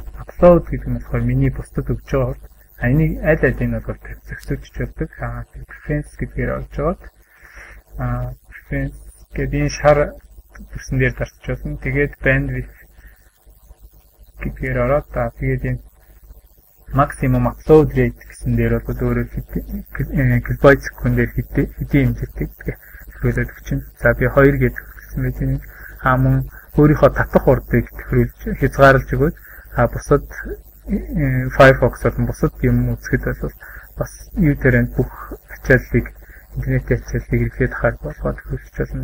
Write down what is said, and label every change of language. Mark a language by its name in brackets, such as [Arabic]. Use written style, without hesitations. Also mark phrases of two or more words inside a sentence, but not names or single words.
[Mongolian] Upload гэдэг нь болохоор миний бусдад өгж байгаа хурд. Энийг аль алийг нь бол зөксөж чаддаг. Preference гэдгээр олж байгаа. Preference гэдэг энэ шар төрсөн дээр дарч болно. Тэгээд bandwidth гэдгээр ороод тэгээд энэ [English] maximum upload rate [Mongolian] гэсэн дээр бол өөрөө килобайт секундээр хэдийн хэмжээтэй тохируулаад өгчин. За би 2 гэж хэлсэн байж энэ мөн өөрийнхөө татах урдыг тохируулж хязгаарлаж өгөөд бусад Firefox болон бусад юм үзэхэд бол бас user-ын бүх ачааллыг интернетийн ачааллыг эргэлдээд ахаар болгоод хөлж болно.